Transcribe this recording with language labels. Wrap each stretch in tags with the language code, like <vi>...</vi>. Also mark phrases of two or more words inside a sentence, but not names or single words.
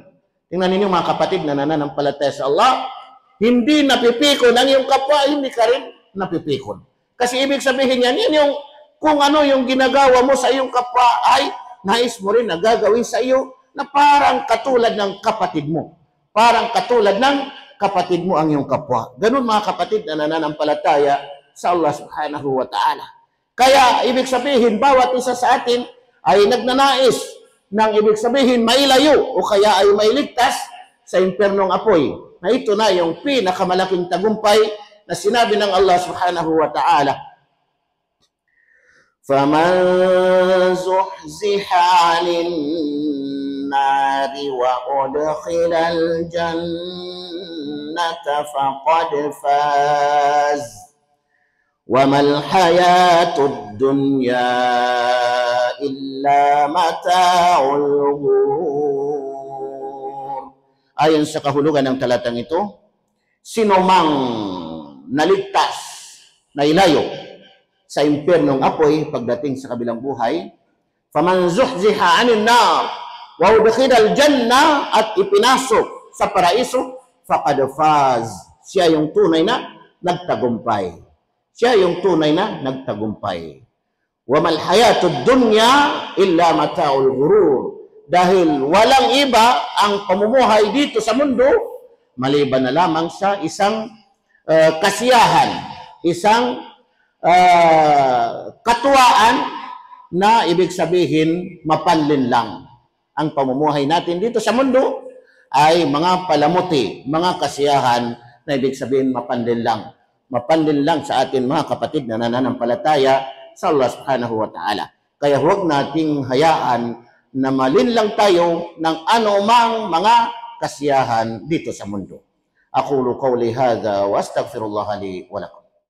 <tl>Tingnan ninyo mga kapatid na nananampalataya sa Allah, hindi napipikon ang iyong kapwa, hindi ka rin napipikon. Kasi ibig sabihin yan yung kung ano yung ginagawa mo sa iyong kapwa ay nais mo rin na gagawin sa iyo na parang katulad ng kapatid mo. Parang katulad ng kapatid mo ang iyong kapwa. Ganun mga kapatid na nananampalataya sa Allah</tl> <ar>سبحانه وتعالى.</ar> <tl>Kaya ibig sabihin, bawat isa sa atin ay nagnanais ng ibig sabihin mailayo o kaya ay mailigtas sa impernong apoy. Na ito na yung pinakamalaking tagumpay na sinabi ng Allah</tl> <ar>سبحانه وتعالى. فَمَنْ زُحْزِحَ عَنِ النَّارِ وَأُدْخِلَ الْجَنَّةَ فَقَدْ فَازَ وَمَا الْحَيَاةُ الدُّنْيَا إِلَّا مَتَاعُ الْغُرُورِ.</ar> <tl>Ayon sa kahulugan ng talatang ito, sino mang naligtas, nailayo sa impernong apoy pagdating sa kabilang buhay,</tl> <ar>فمن زحزح عن النار وأدخل الجنة,</ar> <tl>at ipinasok sa paraiso,</tl> <ar>فقد فاز,</ar> <tl>siya yung tunay na nagtagumpay. Siya yung tunay na nagtagumpay.</tl> <ar>وما الحياة الدنيا إلا متاع الغرور.</ar> <tl>Dahil walang iba ang pamumuhay dito sa mundo maliban na lamang sa isang kasiyahan, isang katuwaan na ibig sabihin mapanlin lang. Ang pamumuhay natin dito sa mundo ay mga palamuti, mga kasiyahan na ibig sabihin mapanlin lang. Mapanlin lang sa atin mga kapatid na nananampalataya sa Allah</tl> <ar>سبحانه وتعالى.</ar> <tl>Kaya huwag nating hayaan na malinlang tayo ng anumang mga kasiyahan dito sa mundo.</tl> <ar>أقول قولي هذا وأستغفر الله لي ولكم.</ar>